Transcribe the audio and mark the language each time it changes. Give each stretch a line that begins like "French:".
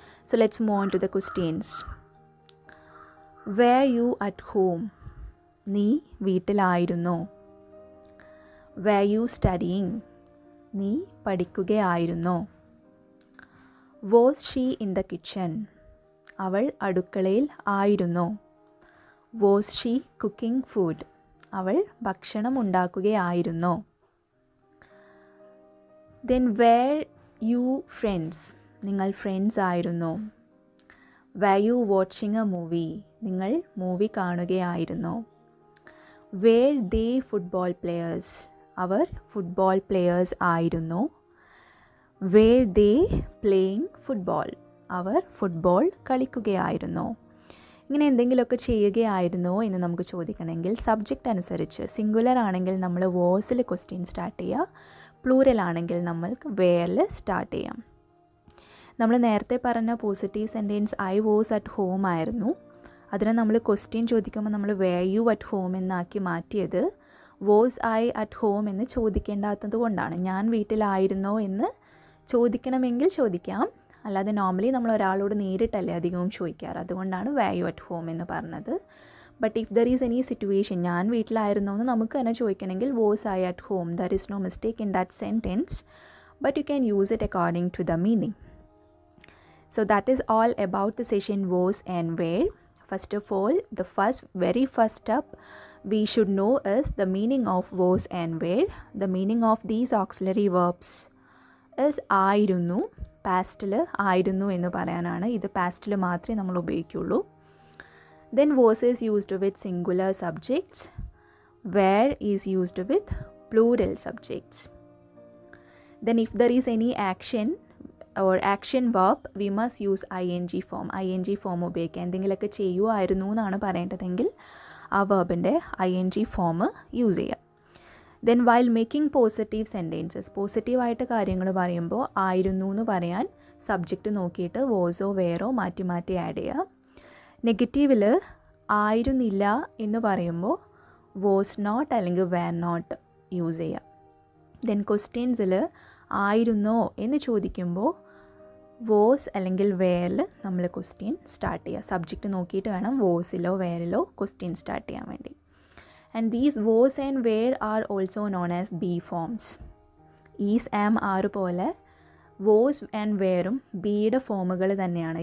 English: So let's move on to the questions. Were you at home?
Malayalam: നീ വീട്ടിലായിരുന്നോ?
English: Were you studying?
Malayalam: നീ പഠിക്കുകയായിരുന്നോ?
English: Was she in the kitchen?
Malayalam: അവൾ അടുക്കളയിൽ ആയിരുന്നോ?
English: Was she cooking food?
Malayalam: അവൾ ഭക്ഷണം ഉണ്ടാക്കുകയായിരുന്നോ?
English: Then were you friends?
Malayalam: നിങ്ങൾ friends ആയിരുന്നോ?
English: Were you watching a movie?
Malayalam: നിങ്ങൾ movie കാണുകയായിരുന്നോ?
English: Were they football players?
Malayalam: Our football players ആയിരുന്നോ?
English: Were they playing football?
Malayalam: Our football കളിക്കുകയായിരുന്നോ? ഇങ്ങനെ എന്തെങ്കിലുമൊക്കെ ചെയ്യുകയായിരുന്നോ എന്ന് നമുക്ക് ചോദിക്കണമെങ്കിൽ സബ്ജക്റ്റ് അനുസരിച്ച് സിംഗുലർ ആണെങ്കിൽ നമ്മൾ വോസിൽ ക്വസ്റ്റ്യൻ സ്റ്റാർട്ട് ചെയ്യുക, പ്ലൂറൽ ആണെങ്കിൽ നമ്മൾക്ക് വേറിൽ സ്റ്റാർട്ട് ചെയ്യാം. നമ്മൾ നേരത്തെ പറഞ്ഞ positive sentence
English: I was at home
Malayalam: ആയിരുന്നു. അതിനെ നമ്മൾ ക്വസ്റ്റ്യൻ ചോദിക്കുമ്പോൾ നമ്മൾ
English: where you at home
Malayalam: എന്നാക്കി മാറ്റിയത്
English: was I at home
Malayalam: എന്ന് ചോദിക്കേണ്ടാത്തത് കൊണ്ടാണ്. ഞാൻ വീട്ടിലായിരുന്നോ എന്ന് ചോദിക്കണമെങ്കിൽ ചോദിക്കാം, അല്ലാതെ നോർമലി നമ്മൾ ഒരാളോട് നേരിട്ടല്ലേ അധികവും ചോദിക്കാറ്. അതുകൊണ്ടാണ്
English: where you at home
Malayalam: എന്ന് പറഞ്ഞത്.
English: but if there is any situation
Malayalam: ഞാൻ വീട്ടിലായിരുന്നോ എന്ന് നമുക്ക് തന്നെ ചോദിക്കണമെങ്കിൽ
English: Was I at home. There is no mistake in that sentence, but you can use it according to the meaning. So that is all about the session was and where. First of all, the very first step we should know is the meaning of was and where. The meaning of these auxiliary verbs is ആയിരുന്നു.
Malayalam: പാസ്റ്റിൽ ആയിരുന്നു എന്ന് പറയാനാണ്. ഇത് പാസ്റ്റിൽ മാത്രമേ നമ്മൾ ഉപയോഗിക്കുള്ളൂ.
English: Then was is used with singular subjects. Where is used with plural subjects. Then if there is any action or action verb, we must use ing form. ing form ഉപയോഗിക്കുക.
Malayalam: എന്തെങ്കിലുമൊക്കെ ചെയ്യുമായിരുന്നു എന്നാണ് പറയേണ്ടതെങ്കിൽ ആ വെർബിൻ്റെ ing ഫോം യൂസ് ചെയ്യുക.
English: then while making positive sentences,
Malayalam: പോസിറ്റീവായിട്ട് കാര്യങ്ങൾ പറയുമ്പോൾ ആയിരുന്നു എന്ന് പറയാൻ സബ്ജക്റ്റ് നോക്കിയിട്ട് വോസോ വേറോ മാറ്റി മാറ്റി ആഡ് ചെയ്യുക. നെഗറ്റീവിൽ ആയിരുന്നില്ല എന്ന് പറയുമ്പോൾ വോസ് നോട്ട് അല്ലെങ്കിൽ വേർ നോട്ട് യൂസ് ചെയ്യുക. ദെൻ ക്വസ്റ്റ്യൻസിൽ ആയിരുന്നോ എന്ന് ചോദിക്കുമ്പോൾ വോസ് അല്ലെങ്കിൽ വേറിൽ നമ്മൾ ക്വസ്റ്റ്യൻ സ്റ്റാർട്ട് ചെയ്യുക. സബ്ജക്റ്റ് നോക്കിയിട്ട് വേണം വോസിലോ വേറിലോ ക്വസ്റ്റ്യൻ സ്റ്റാർട്ട് ചെയ്യാൻ വേണ്ടി.
English: And these was and were are also known as be forms.
Malayalam: is, am, are പോലെ was and wereും ബിയുടെ ഫോമുകൾ തന്നെയാണ്.